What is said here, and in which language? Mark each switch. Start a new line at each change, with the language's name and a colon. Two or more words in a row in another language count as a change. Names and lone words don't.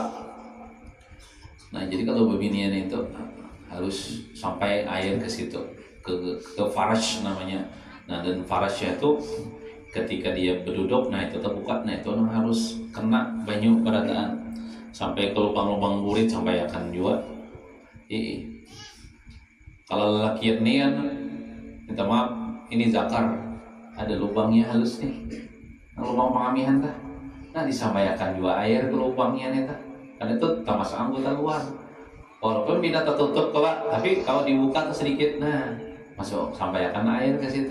Banjar: Nah jadi kalau bebinian itu harus sampai air ke situ, ke farash namanya. Nah dan farashnya itu ketika dia berduduk, nah itu terbuka, nah itu harus kena banyu berataan sampai ke lubang-lubang burit sampai akan juga. Kalau lelaki ini kan minta maaf, ini zakar ada lubangnya halus nih, lubang pengamihan tah. Nah disampaikan juga air ke lubangnya nih tah. Karena itu tak masuk anggota luar.
Indonesian: Walaupun tidak tertutup kelak, tapi kalau dibuka sedikit, nah masuk sampaikan air ke situ.